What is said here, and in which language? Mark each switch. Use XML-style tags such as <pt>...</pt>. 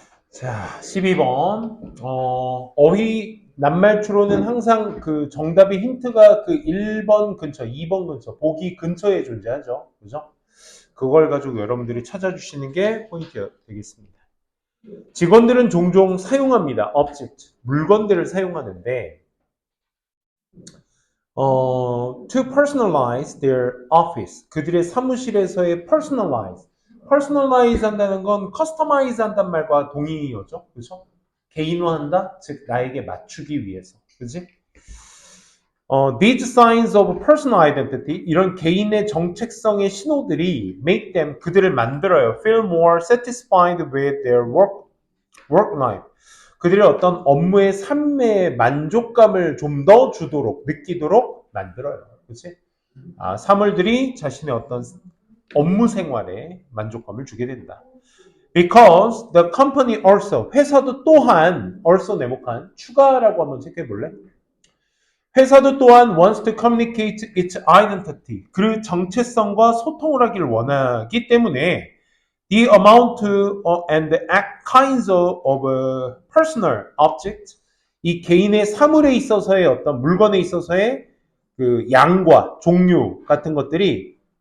<ko>자, 12번. 어휘 낱말추로는 항상 그 정답의 힌트가 그 1번 근처, 2번 근처, 보기 근처에 존재하죠. 그죠? 그걸 가지고 여러분들이 찾아주시는 게 포인트 되겠습니다. 직원들은 종종 사용합니다.</ko> <en>object.</en> <ko>물건들을 사용하는데,</ko> <en>to personalize their office.</en> <ko>그들의 사무실에서의 personalize. personalize 한다는 건 customize 한다는 말과 동의어죠. 그죠? 개인화한다? 즉, 나에게 맞추기 위해서. 그지?</ko> <en>These signs of personal identity,</en> <ko>이런 개인의 정체성의 신호들이</ko> <en>make them,</en> <ko>그들을 만들어요.</ko> <en>feel more satisfied with their work life.</en> <ko>그들의 어떤 업무의 삶의 만족감을 좀 더 주도록, 느끼도록 만들어요. 그치? 사물들이 자신의 어떤 업무 생활에 만족감을 주게 된다.</ko> <en>Because the company also,</en> <ko>회사도 또한, also 네모칸, 추가라고 한번 체크해 볼래? 회사도 또한</ko> <en>wants to communicate its identity.</en> <ko>그 정체성과 소통을 하기를 원하기 때문에</ko> <en>the amount and the kinds of personal object,</en> <ko>이 개인의 사물에 있어서의 어떤 물건에 있어서의 그 양과 종류 같은 것들이</ko>